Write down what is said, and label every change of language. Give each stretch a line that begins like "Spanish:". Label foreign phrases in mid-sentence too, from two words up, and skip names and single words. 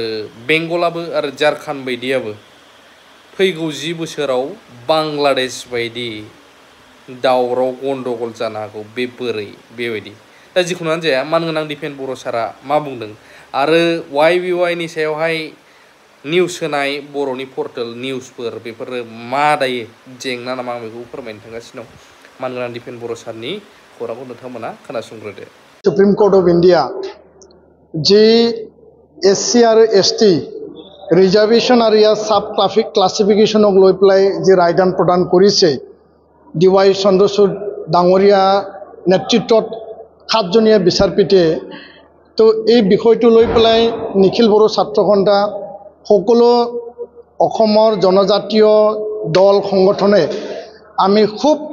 Bodo: बेंगलाबो आरो झारखन्ड बायदियाबो फैगौ 10 बोसोराव बांलादेश बायदि दावराव गन्डगोल जानो हागौ बे बोरै बेबायदि दा जिखुनुआनो जाया मानगोनां दिपेन बर' सारा मा बुंदों आरो YBY नि सायावहाय निउस होनाय बर'नि पर्टेल निउसफोर बेफोरो मा दायो जेंना नामा आं बेखौ फोरमायनो थांगासिनो दं मानगोनां दिपेन बर' सारनि खौरांखौ नोंथांमोना खोनासंग्रोदो।
Hindi: सुप्रीम कोर्ट ऑफ इंडिया जी SC और ST रिजार्वेशन और या सब क्लासिफिकेशनक
Assamese: লৈ পেলাই যে ৰায়দান প্ৰদান কৰিছে DY চন্দ্ৰচূড় ডাঙৰীয়া নেতৃত্বত 7জনীয়া বিচাৰপীঠে তো এই বিষয়টো লৈ পেলাই নিখিল বড়ো ছাত্ৰ সন্থা সকলো অসমৰ জনজাতীয় দল সংগঠনে আমি খুব